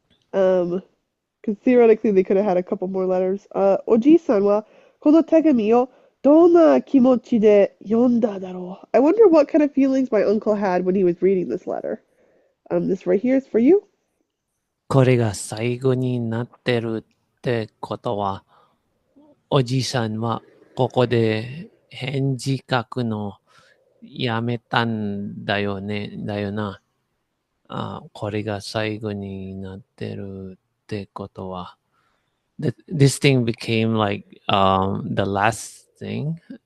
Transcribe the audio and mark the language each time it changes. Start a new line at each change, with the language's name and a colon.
English: Because theoretically they could have had a couple more letters.
Japanese: おじいさんはこの手紙をどんな気持ちで読んだだろう?
English: I wonder what kind of feelings my uncle had when he was reading this letter. This right here is for you.
Japanese: これが最後になってるってことは、おじさんはここで返事書くのやめたんだよな。これが最後になってるってことは。
English: This thing became like the last thing.